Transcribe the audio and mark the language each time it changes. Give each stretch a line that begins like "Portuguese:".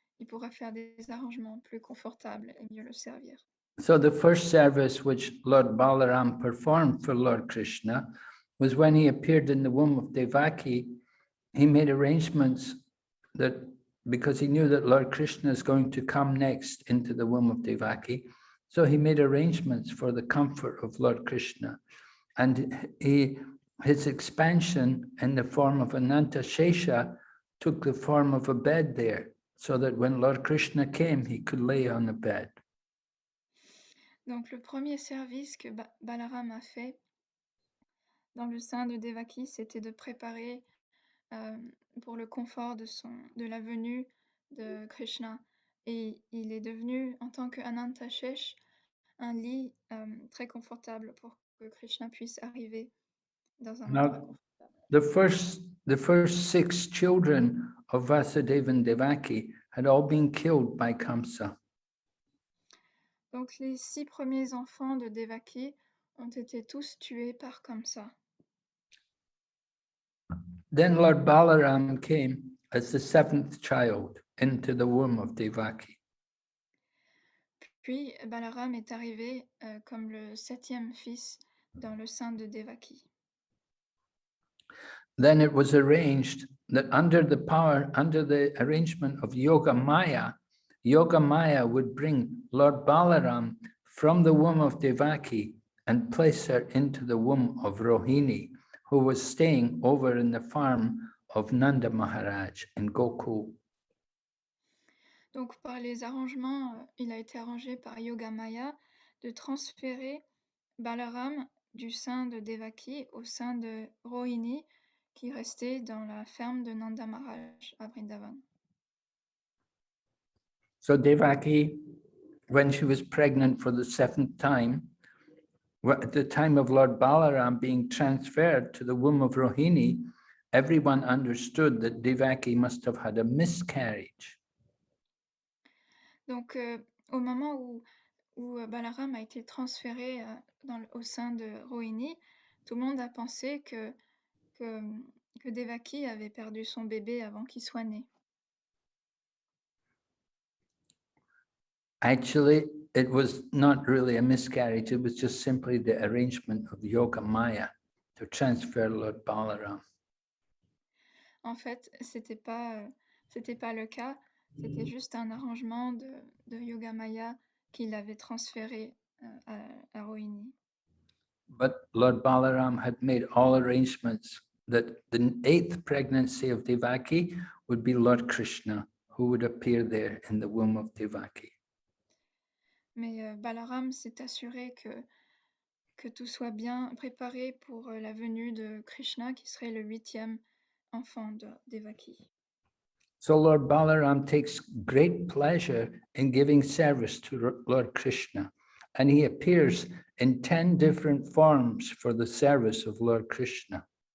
French: Il pourra faire des arrangements plus confortables et mieux le servir.
English: So the first service which Lord Balaram performed for Lord Krishna was when he appeared in the womb of Devaki. He made arrangements that, because he knew that Lord Krishna is going to come next into the womb of Devaki, so he made arrangements for the comfort of Lord Krishna. And his expansion in the form of Ananta Shesha took the form of a bed there, so that when Lord Krishna came, he could lay on a bed.
French: Donc le premier service que Balaram a fait dans le sein de Devaki, c'était de préparer pour le confort de la venue de Krishna. Et il est devenu, en tant que Anantashesh, un lit très confortable pour que Krishna puisse arriver dans un endroit confortable.
English: The first 6 children of Vasudeva and Devaki had all been killed by Kamsa.
French: Donc les 6 premiers enfants de Devaki ont été tous tués par Kamsa.
English: Then Lord Balaram came as the 7th child into the womb of Devaki.
French: Puis Balaram est arrivé comme le 7e fils dans le sein de Devaki.
English: Then it was arranged that under the arrangement of Yoga Maya would bring Lord Balaram from the womb of Devaki and place her into the womb of Rohini, who was staying over in the farm of Nanda Maharaj in Gokul.
French: Donc par les arrangements, il a été arrangé par Yoga Maya de transférer Balaram du sein de Devaki au sein de Rohini, qui restait dans la ferme de Nanda Maharaj à Vrindavan.
English: So Devaki, when she was pregnant for the 7th time, at the time of Lord Balaram being transferred to the womb of Rohini, everyone understood that Devaki must have had a miscarriage.
French: Donc au moment où Balaram a été transféré au sein de Rohini, tout le monde a pensé que Devaki avait perdu son bébé avant qu'il soit né.
English: Actually, it was not really a miscarriage. It was just simply the arrangement of Yoga Maya to transfer Lord Balaram.
French: En fait, c'était pas le cas. C'était juste un arrangement de Yoga Maya qui l'avait transféré à Rohini.
English: But Lord Balaram had made all arrangements that the 8th pregnancy of Devaki would be Lord Krishna, who would appear there in the womb of Devaki.
French: Mais Balaram s'est assuré que tout soit bien préparé pour la venue de Krishna, qui serait le 8e enfant de Devaki.
English: So Lord Balaram takes great pleasure in giving service to Lord Krishna, and he appears in 10 different forms for the service of Lord Krishna.